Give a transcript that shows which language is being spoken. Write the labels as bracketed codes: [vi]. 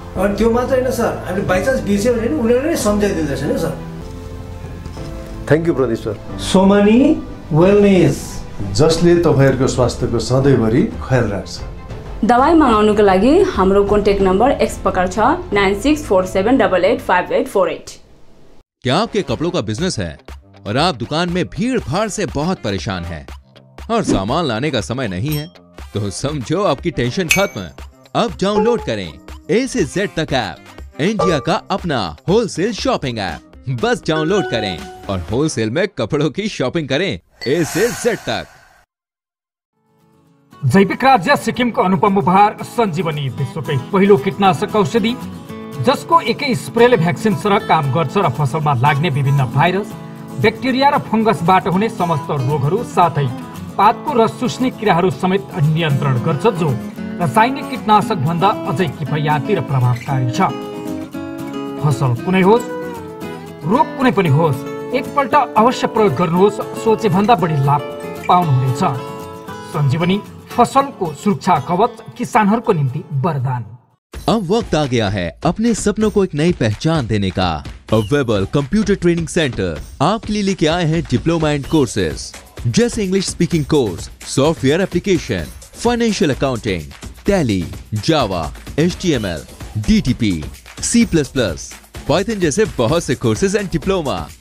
[ne] अनि त्यो मात्र होइन सर, हामी बाइचान्स बिर्स्यो भने उनीहरूले नै सम्झाइदिँदैछ नि sir. [en] Thank you Pradeep sir. [ne] Somani wellness, जसले तपाईँहरूको स्वास्थ्यको सधैँभरि ख्याल राख्छ। दबाई मगाउनुको लागि हाम्रो कन्ट्याक्ट नम्बर एक्स प्रकार छ 9647885848। [hi] क्या आपके कपड़ों का बिजनेस है और आप दुकान में भीड़ भाड़ से बहुत परेशान हैं और सामान लाने का समय नहीं है? तो समझो आपकी टेंशन खत्म। अब डाउनलोड करें ए से जेड तक ऐप, इंडिया का अपना होलसेल शॉपिंग ऐप। बस डाउनलोड करें और होलसेल में कपड़ों की शॉपिंग करें ए से जेड तक। [ne] जैविक राज्य सिक्किमको अनुपम उपहार सञ्जीवनी, विश्वकै पहिलो कीटनाशक औषधि जसको एकै स्प्रेले भ्याक्सिन सरह काम गर्छ र फसलमा लाग्ने विभिन्न भाइरस, ब्याक्टेरिया र फंगसबाट हुने समस्त रोगहरू साथै पातको रस चुस्ने किराहरू समेत नियन्त्रण गर्छ, जो रासायनिक कीटनाशक भन्दा अझै किफायती र प्रभावकारी छ। फसल कुनै होस्, रोग कुनै पनि होस्, एकपल्ट अवश्य प्रयोग गर्नुहोस्, सोचे भन्दा बढी लाभ पाउनुहुनेछ। सञ्जीवनी फसलको सुरक्षा कवच, किसानहरूको निम्ति वरदान। [hi] अब वक्त आ गया है अपने सपनों को एक नई पहचान देने का। वेबल कंप्यूटर ट्रेनिंग सेंटर आपके लिए लेके आए हैं डिप्लोमा एंड कोर्सेज जैसे English speaking course, software application, financial accounting, tally, जावा, HTML, DTP, C++, पाइथन जैसे बहुत से कोर्सेज एंड डिप्लोमा।